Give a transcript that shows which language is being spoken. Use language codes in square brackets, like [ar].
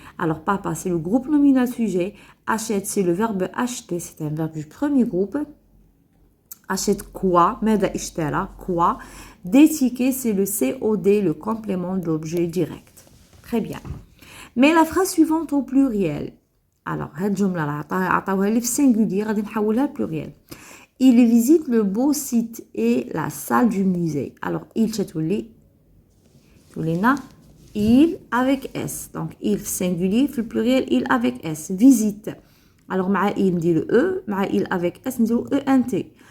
[fr] Alors, papa, c'est le groupe nominal sujet. Achète, c'est le verbe acheter. C'est un verbe du premier groupe. Achète quoi? [ar] ماذا اشترى? [fr] Quoi? Des tickets, c'est le COD, le complément de l'objet direct. Très bien. Mais la phrase suivante au pluriel. [ar] Alors, هاد الجملة عطاوها لي في singulier, غادي نحولها pluriel. [fr] Il visite le beau site et la salle du musée. Alors, il تولي تولينا il avec S. Donc, il singulier, le pluriel, il avec S. Visite. Alors, مع il نديرو E, مع il avec S نديرو ENT.